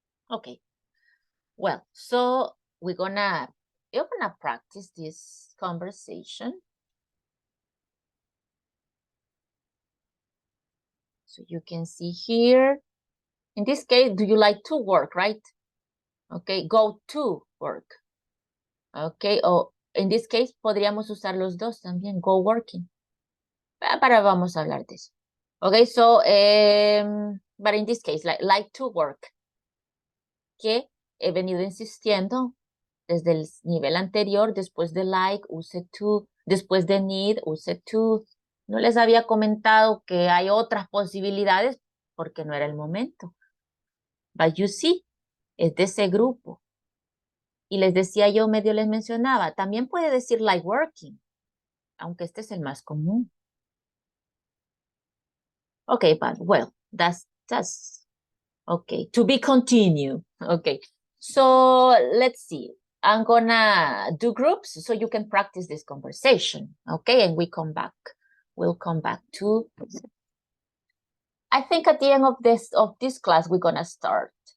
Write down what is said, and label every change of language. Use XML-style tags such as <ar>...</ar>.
<en>Okay. Well, so we're gonna practice this conversation. So you can see here, in this case, do you like to work, right? Okay, go to work. Okay, o in this case,</en> <es>podríamos usar los dos también,</es> <en>go working.</en> <es>Pero vamos a hablar de eso.</es> <en>Okay, so, but in this case, like to work,</en> <es>que he venido insistiendo desde el nivel anterior, después de like, use to, después de need, use to. No les había comentado que hay otras posibilidades porque no era el momento.</es> <en>But you see,</en> <es>es de ese grupo. Y les decía yo, medio les mencionaba, también puede decir</es> <en>like working,</en> <es>aunque este es el más común.</es> <en>Okay, but well, that's okay. To be continued. Okay. So let's see. I'm gonna do groups so you can practice this conversation. Okay, and we come back. We'll come back to. I think at the end of this class, we're gonna start.</en>